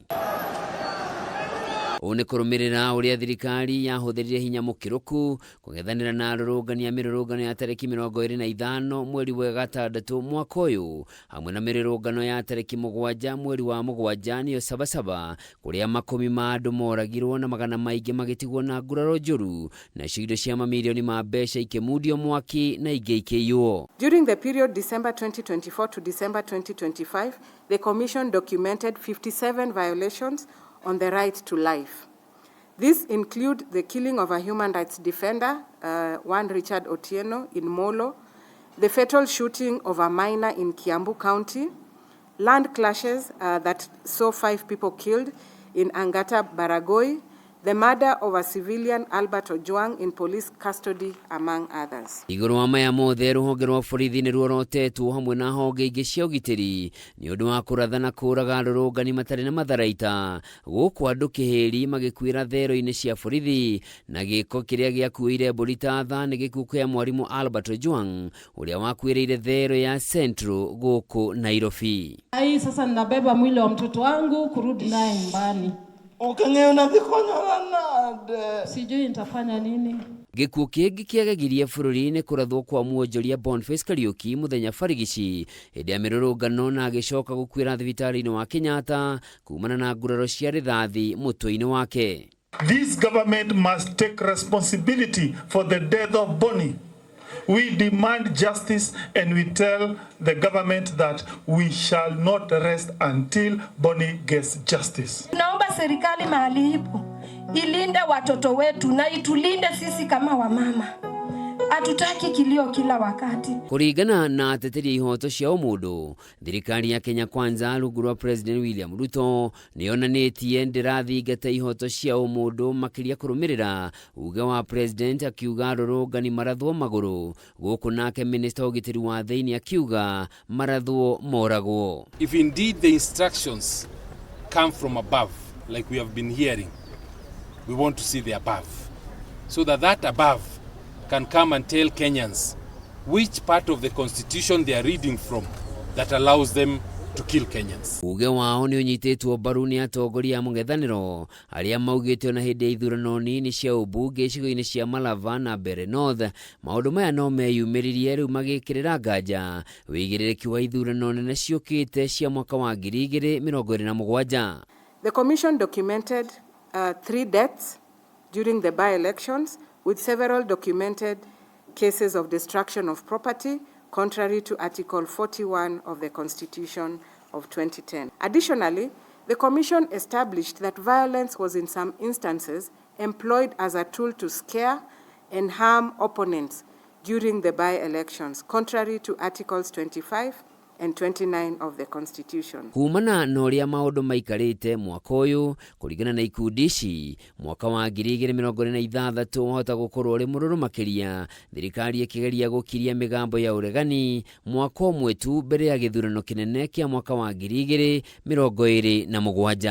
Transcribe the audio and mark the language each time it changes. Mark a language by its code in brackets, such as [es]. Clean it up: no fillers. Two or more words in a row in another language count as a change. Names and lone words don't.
[ki] Ũũ nĩ kũrũmĩrĩra ũrĩa thirikari yahũthĩrire hinya mũkĩrũku kũng'ethanĩra na arũrũngani a mĩrũrũngano ya tarĩki 25 mweri wa gatandatũ mwaka ũyũ, hamwe na mĩrũrũngano ya tarĩki 7 mweri wa mũgwanja nĩyo Sabasaba, kũrĩa makũmi ma andũ moragirwo na magana maingĩ magĩtigwo na nguraro njũru, nacio indo cia mamirioni ma mbeca ikĩmundio mwaki na ingĩ ikĩiywo. [en] During the period December 2024 to December 2025, the Commission documented 57 violations on the right to life. These include the killing of a human rights defender, one Richard Otieno in Molo, the fatal shooting of a miner in Kiambu County, land clashes that saw 5 people killed in Angata Baragoi, the murder of a civilian Albert Ojwang in police custody, among others. [ki] Igũrũ wa maya mothe rũhonge rwa borithi nĩ ruorotetwo hamwe na honge ingĩ cia ũgitĩri nĩ ũndũ wa kũratha na kũraga arũrũngani matarĩ na matharaita, gũkũ andũ kĩhĩri magĩkuĩra thero-inĩ cia borithi, na gĩko kĩrĩa gĩakuĩire mbũri ta tha nĩ gĩkuũ kĩa mwarimũ Albert Ojwang ũrĩa wakuĩrĩire thero ya Central gũkũ Nairobi. [sw] Sasa ninabeba mwili wa mtoto wangu kurudi naye nyumbani. Sijui nitafanya nini. [ki] Gĩkuũ kĩngĩ kĩagegirie bũrũri nĩ kũrathwo kwa muonjoria Boniface Kariuki mũthenya barigici hĩndĩ ya mĩrũrũngano na agĩcoka gũkuĩra thibitarĩ-inĩ wa Kenyatta kumana na nguraro cia rithathi mũtwe-inĩ wake. [en] This government must take responsibility for the death of Bonnie. We demand justice and we tell the government that we shall not rest until Bonnie gets justice. [sw] Naomba serikali mahali ipo ilinde watoto wetu na itulinde sisi kama wamama. Hatutaki kilio kila wakati. [ki] Kũringana na ateteri ihoto cia ũmũndũ, thirikari ya Kenya Kwanza rungu rwa President William Ruto nĩyonanĩtie ndĩrathingata ihoto cia ũmũndũ makĩria kũrũmĩrĩra uge wa President akiuga arũrũngani marathwo magũrũ, gũkũ nake Minister wa ũgitĩri wa thĩinĩ akiuga marathwo moragwo. [en] If indeed the instructions come from above, like we have been hearing, we want to see the above, so that above can come and tell Kenyans which part of the constitution they are reading from that allows them to kill Kenyans. [ki] Uge wao nĩ ũnyitĩtwo mbaru nĩ atongoria a mũng'ethanĩro arĩa maugĩte na hĩndĩ ya ithurano nini cia ũmbunge icigo-inĩ cia Malava na Mbeere North, maũndũ maya no meyumĩririe rĩu magĩkĩrĩra nganja wĩigĩrĩrĩki wa ithurano nene ciũkĩte cia mwaka wa 2027. [en] The Commission documented 3 deaths during the by-elections, with several documented cases of destruction of property, contrary to Article 41 of the Constitution of 2010. Additionally, the Commission established that violence was in some instances employed as a tool to scare and harm opponents during the by-elections, contrary to Articles 25 and 29 of the Constitution. [ki] Kumana na ũrĩa maũndũ maikarĩte mwaka ũyũ, kũringana na ikundi ici, mwaka wa 2026 wahota gũkorwo ũrĩ mũrũrũ makĩria, thirikari ĩkĩgeria gũkiria mĩgambo ya ũregani mwaka ũmwe tu mbere ya gĩthurano kĩnene kĩa mwaka wa 2027.